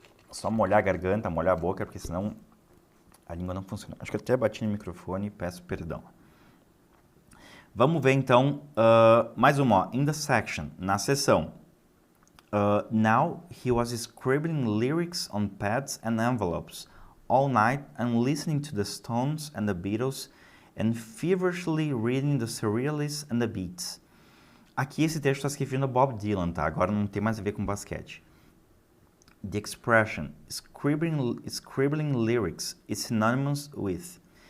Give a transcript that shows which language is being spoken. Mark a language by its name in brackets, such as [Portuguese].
[Portuguese] Só molhar a garganta, molhar a boca, porque senão a língua não funciona. Acho que eu até bati no microfone e peço perdão. Vamos ver então mais uma. [English] In the section, [Portuguese] na seção. [English] Now he was scribbling lyrics on pads and envelopes all night and listening to the Stones and the Beatles and feverishly reading the Surrealists and the Beats. [Portuguese] Aqui esse texto está se referindo a Bob Dylan, tá? Agora não tem mais a ver com basquete. [English] The expression scribbling lyrics is synonymous with.